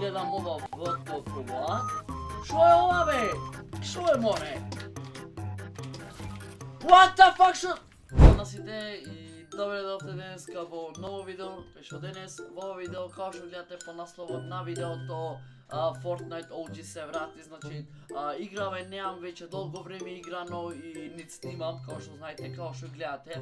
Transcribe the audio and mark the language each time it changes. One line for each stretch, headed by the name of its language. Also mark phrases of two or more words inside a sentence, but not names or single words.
Macedonian: гледам ова ВТФ. Шо е ова бе? Шо е море?
English: What the fuck шо?
Macedonian: На сите и добре дојавте денеска во ново видео, што денес во ова видео како што гледате по насловот на видеото Fortnite OG се врати, значи играве немам веќе долго време играно и нит снимам, како што знаете, како што гледате.